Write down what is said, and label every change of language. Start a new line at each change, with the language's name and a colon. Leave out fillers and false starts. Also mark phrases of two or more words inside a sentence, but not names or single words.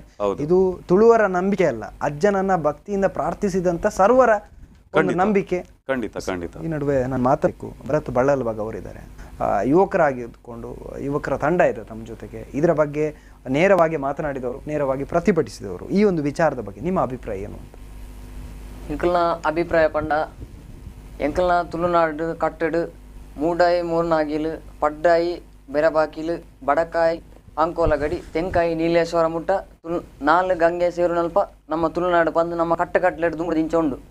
Kannada: ಇದು ತುಳುವರ ನಂಬಿಕೆ ಅಲ್ಲ, ಅಜ್ಜನನ್ನ ಭಕ್ತಿಯಿಂದ ಪ್ರಾರ್ಥಿಸಿದಂತ ಸರ್ವರ ಒಂದು ನಂಬಿಕೆ. ಖಂಡಿತ ಖಂಡಿತ. ಈ ನಡುವೆ ನಾನು ಮಾತಾಡಬೇಕು, ಭರತ್ ಬಳ್ಳಲ್ಬಾಗ್ ಅವರಿದ್ದಾರೆ, ಯುವಕರಾಗಿದ್ದುಕೊಂಡು ಯುವಕರ ತಂಡ ಇದೆ ತಮ್ಮ ಜೊತೆಗೆ. ಇದರ ಬಗ್ಗೆ ನೇರವಾಗಿ ಮಾತನಾಡಿದವರು, ನೇರವಾಗಿ ಪ್ರತಿಭಟಿಸಿದವರು. ಈ ಒಂದು ವಿಚಾರದ ಬಗ್ಗೆ ನಿಮ್ಮ ಅಭಿಪ್ರಾಯ ಏನು ಅಂತ?
Tulu: ಎಂಕಲ್ನ ಅಭಿಪ್ರಾಯ ಪಂಡ ಎಂಕಲ್ನ ತುಳುನಾಡು ಕಟ್ಟಡು ಮೂಡಾಯಿ ಮೂರ್ನಾಗಿಲು ಪಡ್ಡಾಯಿ ಬೆರಬಾಕಿಲು ಬಡಕಾಯಿ ಅಂಕೋಲಗಡಿ ತೆಂಕಾಯಿ ನೀಲೇಶ್ವರ ಮುಟ್ಟ ನಾಲ್ ಗಂಗೆ ಸೇರು ನಲ್ಪ ನಮ್ಮ ತುಳುನಾಡು ಬಂದು ನಮ್ಮ ಕಟ್ಟೆಡ್ ದುಂಬುಡು ದಿಂಚ ಉಂಡು.